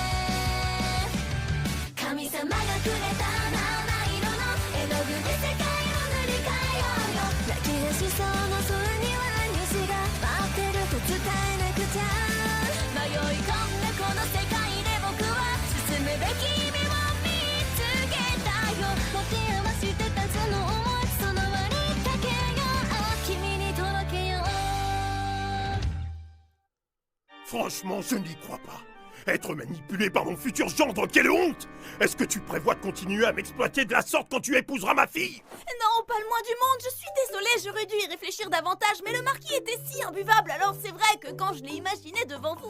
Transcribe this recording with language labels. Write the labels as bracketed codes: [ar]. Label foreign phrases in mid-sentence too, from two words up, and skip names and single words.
[ja] 神様がくれた七色の絵の具で世界を塗り替えようよ泣き出しそうな空には虹が待ってると伝えなくちゃ迷い込んだこの世界で僕は進むべき夢を見つけたよ持ち合わせてたその想いその割りかけよう君に届けよう [fr] Franchement, je n'y crois pas. Être manipulé par mon futur gendre, quelle honte! Est-ce que tu prévois de continuer à m'exploiter de la sorte quand tu épouseras ma fille? Non, pas le moins du monde. Je suis désolée, j'aurais dû y réfléchir davantage, mais le marquis était si imbuvable, alors c'est vrai que quand je l'ai imaginé devant vous...